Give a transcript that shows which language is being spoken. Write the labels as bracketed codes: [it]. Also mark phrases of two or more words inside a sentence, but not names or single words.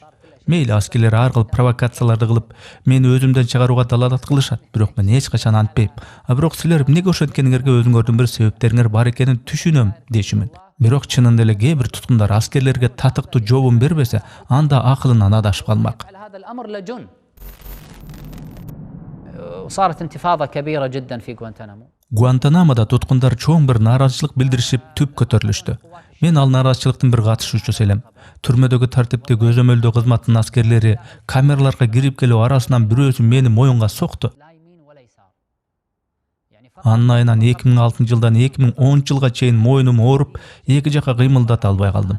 [ky] Мейли аскерлер ар кыл провокацияларды кылып, мени өзүмдөн чыгарууга далалат кылышат, бирок мен эч качан антпейм. Бирок силер эмнеге ошенткениңерге өзүңөрдүн бир себептериңер бар экенин түшүнөм дешимин. Бирок чынында эле кээ бир туткундар аскерлерге татыктуу жообун бербесе, анда акылынан адашып калмак. [ar] وصارت انتفاضة كبيرة جدا في غوانتنامو. [ky] Гуантанамода туткундар чоң бир нааразычылык билдиришип түп көтөрүлүштү. Мен ал нааразычылыктын бир катышуучусу элем. Түрмөдөгү тартипти көзөмөлдөө кызматтын аскерлери камераларга кирип келүү арасынан бирөөсү мени моюнга сокту. Анын айынан 2006-жылдан 2010-жылга чейин моюнум ооруп, эки жака кыймылдата албай калдым.